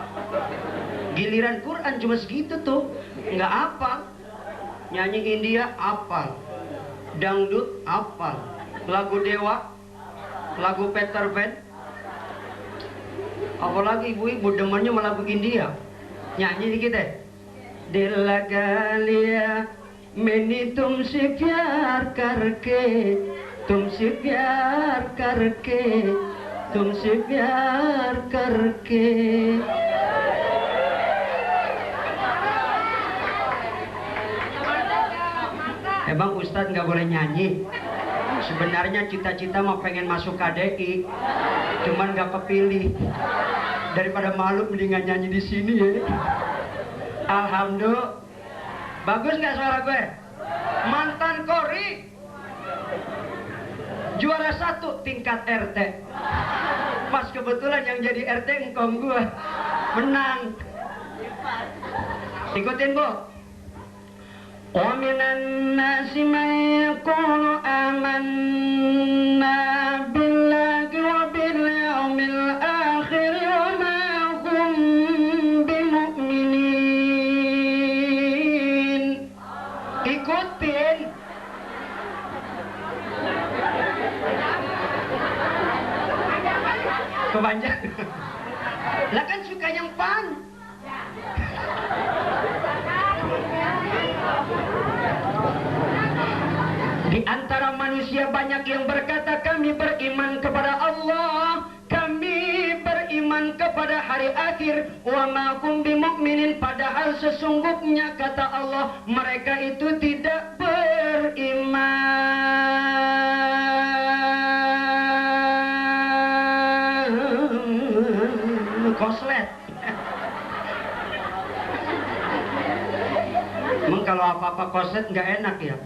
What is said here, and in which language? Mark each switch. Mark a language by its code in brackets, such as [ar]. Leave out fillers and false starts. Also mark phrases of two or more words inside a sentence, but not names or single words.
[id] Giliran Quran cuma segitu tuh, nggak apa. Nyanyi India apa? Dangdut apa? Lagu Dewa, lagu Peter Pan. Apalagi ibu-ibu demennya sama lagu India. Nyanyi dikit deh. [hi] दिल लगा लिया मैंने तुमसे प्यार करके तुमसे प्यार करके तुमसे प्यार करके. [id] Emang Ustadz nggak boleh nyanyi? Sebenarnya cita-cita mah pengen masuk KDI, cuman nggak kepilih. Daripada malu mendingan nyanyi di sini ya. Alhamdulillah. Bagus nggak suara gue? Mantan Kori, juara 1 tingkat RT. Pas kebetulan yang jadi RT engkong gue menang. Ikutin Bu. [ar] وَمِنَ النَّاسِ مَن يَقُولُ آمَنَّا بِاللَّهِ وَبِالْيَوْمِ الْآخِرِ وَمَا هُمْ بِمُؤْمِنِينَ. [id] Ikutin. Kebanyakan. Lah kan suka yang pan. Di antara manusia banyak yang berkata kami beriman kepada Allah, kami beriman kepada hari akhir, [ar] وما هم بمؤمنين, [id] padahal sesungguhnya kata Allah mereka itu tidak beriman. Koslet. Emang kalau apa-apa koslet nggak enak ya?